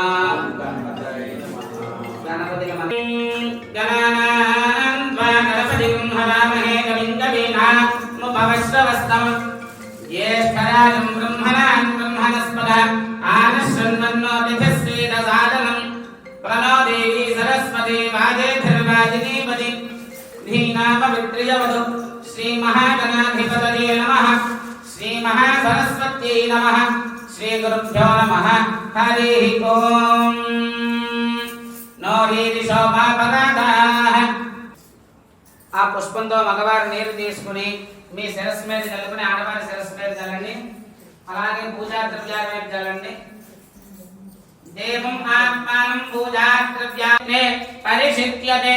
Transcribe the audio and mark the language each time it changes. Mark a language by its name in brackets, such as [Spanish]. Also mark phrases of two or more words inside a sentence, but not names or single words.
[Sanskrit] गणपतिं हवामहे कविं कवीनामुपमश्रवस्तमं ज्येष्ठराजं ब्रह्मणां ब्रह्मणस्पद आनश्वन्वन्नोतिथिस्वेदसादनं प्रणो देवी सरस्वती वाजेभिर्वाजिनीपति धीनामवित्रियवधु श्रीमहागणाधिपतये नमः। श्रीमहासरस्वत्यै नमः। श्रीगुरुभ्यो नमः। हरिः ओम्। [Telugu] ఆ పుష్పంతో మగవారి నీరు తీసుకుని మీ శిరస్సు మీద చల్లుకుని ఆడవారి శిరస్సు మీద చల్లండి. అలాగే పూజా ద్రవ్యాల మీద చల్లండి. [Sanskrit] దేవం ఆత్మానం పూజా ద్రవ్యానే పరిషిత్యతే.